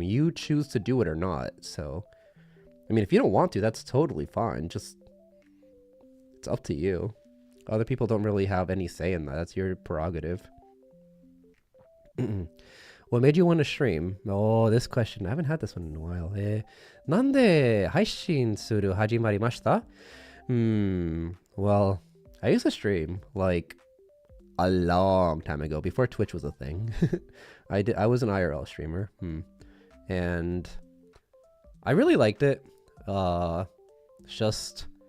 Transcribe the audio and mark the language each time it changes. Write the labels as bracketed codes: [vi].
[en] You choose to do it or not. So, I mean, if you don't want to, that's totally fine. Just... it's up to you. Other people don't really have any say in that. That's your prerogative. What made you want to stream? Oh, this question. I haven't had this one in a while. [ja] なんで配信する始まりました? [en] Well, I used to stream like a long time ago, before Twitch was a thing. I was an IRL streamer. And I really liked it. Just...